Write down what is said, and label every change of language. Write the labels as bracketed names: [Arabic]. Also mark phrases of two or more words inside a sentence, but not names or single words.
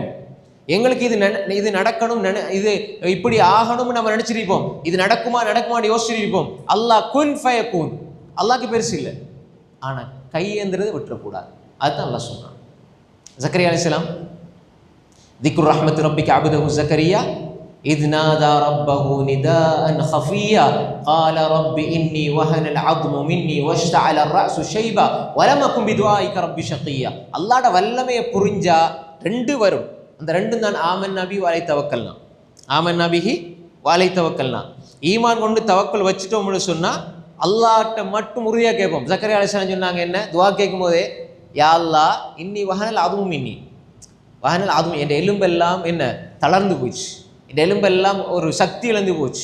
[Tamil] எங்களுக்கு இது நடக்கணும், இது இப்படி ஆகணும்னு நம்ம நினைச்சிருப்போம், இது நடக்குமான்னு யோசிச்சிருப்போம். [Arabic] الله كن فيكون. [Tamil] அல்லாஹ்க்கு பெருசு இல்லை, ஆனா கையேந்திரதை விட்டுறக்கூடாது. அதுதான் அல்லாஹ் சொன்னான். [Arabic] زكريا عليه السلام ذكر رحمت ربك عبده زكريا إذ نادى ربه نداء خفيا قال رب إني وهن العظم مني واشتعل الرأس شيبا ولم أكن بدعائك رب شقيا. [Tamil] அல்லாஹ்ட வல்லமையை புரிஞ்சா 2 வரும். அந்த 2 தான் [Arabic] آمنا به وعليه توكلنا. آمنا به وعليه توكلنا. [Tamil] ஈமான் கொண்டு தவக்கல் வச்சுட்டோம்னு சொன்னா அல்லாஹ்ட்ட மட்டும் உறுதியாக கேட்போம். [Arabic] زكريا عليه السلام [Tamil] சொன்னாங்க என்ன துஆ கேட்கும் போதே, [Arabic] يا الله إني وهن العظم مني, وهن العظم, [Tamil] என் எலும்பெல்லாம் என்ன தளர்ந்து போச்சு, இந்த எலும்பெல்லாம் ஒரு சக்தி இழந்து போச்சு.